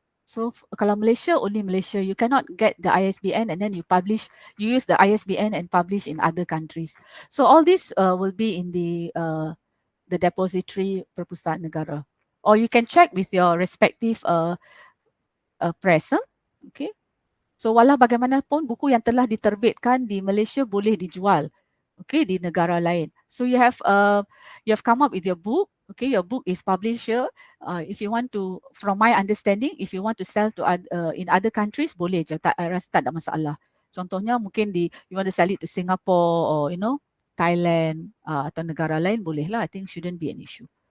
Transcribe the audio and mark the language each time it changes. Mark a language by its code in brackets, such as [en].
[en] So [ms] kalau [en] Malaysia, only Malaysia. You cannot get the ISBN and then you use the ISBN and publish in other countries. So all this will be in the depository Perpustakaan Negara. Or you can check with your respective press. Okay. [ms] So walau bagaimanapun, buku yang telah diterbitkan di Malaysia boleh dijual, okay, di negara lain. [en] So you have come up with your book. Okay, your book is published here. If you want to, from my understanding, if you want to sell to in other countries, [ms] boleh je. Rasa tak ada masalah. Contohnya mungkin [en] you want to sell it to Singapore or Thailand [ms] atau negara lain, boleh lah. [en] I think shouldn't be an issue.